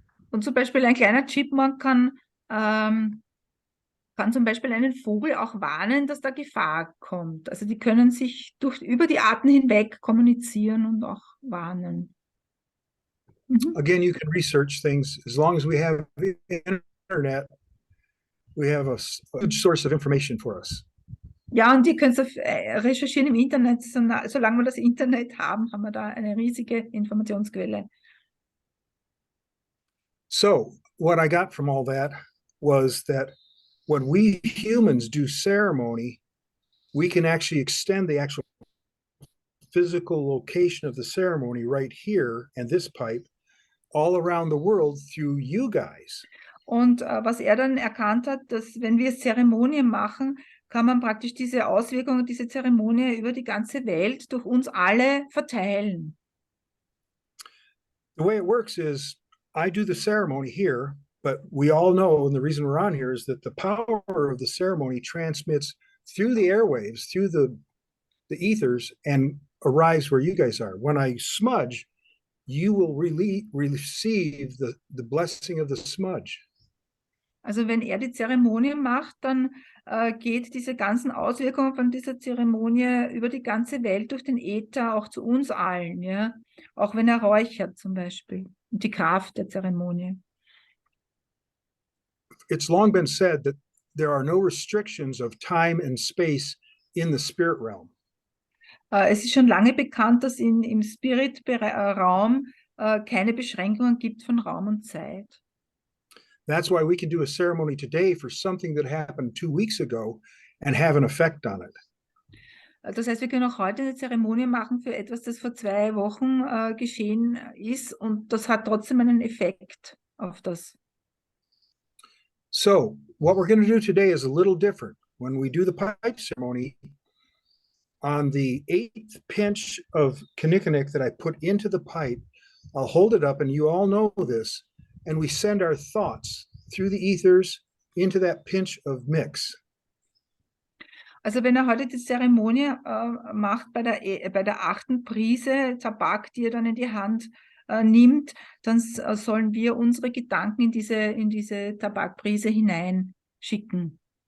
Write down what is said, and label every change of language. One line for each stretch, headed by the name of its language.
German: Und zum Beispiel ein kleiner Chipmunk kann zum Beispiel einen Vogel auch warnen, dass da Gefahr kommt. Also die können sich über die Arten hinweg kommunizieren und auch warnen. Mhm.
English: Again, you can research things as long as we have the internet. We have a good source of information for us.
German: Ja, und ihr könnt recherchieren im Internet. Solange wir das Internet haben, haben wir da eine riesige Informationsquelle.
English: So, what I got from all that was that when we humans do ceremony, we can actually extend the actual physical location of the ceremony right here and this pipe all around the world through you guys.
German: Und was er dann erkannt hat, dass wenn wir Zeremonien machen, kann man praktisch diese Auswirkungen, diese Zeremonie über die ganze Welt durch uns alle verteilen.
English: The way it works is I do the ceremony here, but we all know, and the reason we're on here is that the power of the ceremony transmits through the airwaves, through the ethers, and arrives where you guys are. When I smudge, you will receive the blessing of the smudge.
German: Also wenn er die Zeremonie macht, dann geht diese ganzen Auswirkungen von dieser Zeremonie über die ganze Welt durch den Äther, auch zu uns allen, ja. Auch wenn er räuchert zum Beispiel. Und die Kraft der Zeremonie.
English: It's long been said that there are no restrictions of time and space in the spirit realm.
German: Es ist schon lange bekannt, dass im Spirit-Raum keine Beschränkungen gibt von Raum und Zeit.
English: That's why we can do a ceremony today for something that happened 2 weeks ago and have an effect on it.
German: Das heißt, wir können auch heute eine Zeremonie machen für etwas, das vor 2 Wochen geschehen ist, und das hat trotzdem einen Effekt auf das.
English: So what we're going to do today is a little different. When we do the pipe ceremony, on the 8th pinch of kinnikinnick that I put into the pipe, I'll hold it up, and you all know this, and we send our thoughts through the ethers into that pinch of mix.
German: Also wenn er heute die Zeremonie macht bei der 8. Prise Tabak, die er dann in die Hand nimmt, dann sollen wir unsere Gedanken in diese Tabakprise hineinschicken.